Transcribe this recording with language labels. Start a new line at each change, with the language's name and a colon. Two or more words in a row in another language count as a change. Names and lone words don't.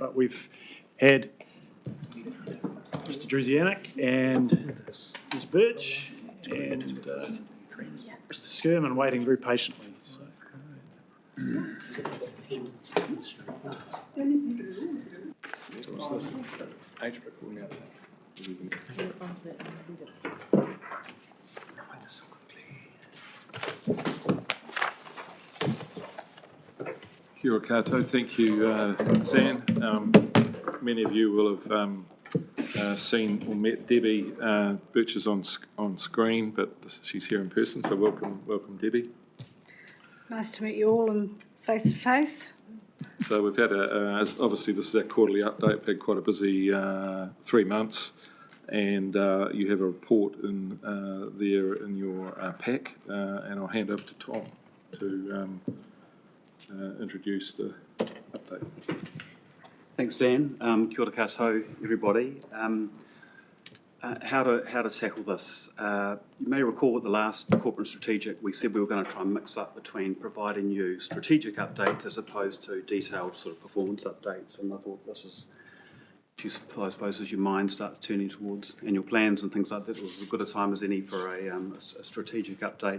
English: But we've had Mr. Druzianic and Ms. Birch and Mr. Skirman waiting very patiently. So. H-brick will now.
Māori: Kia ora koutou.
English: Thank you, Zan. Many of you will have seen or met Debbie Birches on screen, but she's here in person, so welcome Debbie. Nice to meet you all in face to face. So we've had obviously this is our quarterly update. We've had quite a busy 3 months, and you have a report in there in your pack, and I'll hand over to Tom to introduce the update. Thanks, Dan.
Māori: Kia ora koutou,
English: everybody. How to tackle this? You may recall at the last corporate strategic, we said we were going to try and mix up between providing you strategic updates as opposed to detailed sort of performance updates. And I thought this is, I suppose, as your mind starts turning towards annual plans and things like that, it was as good a time as any for a strategic update.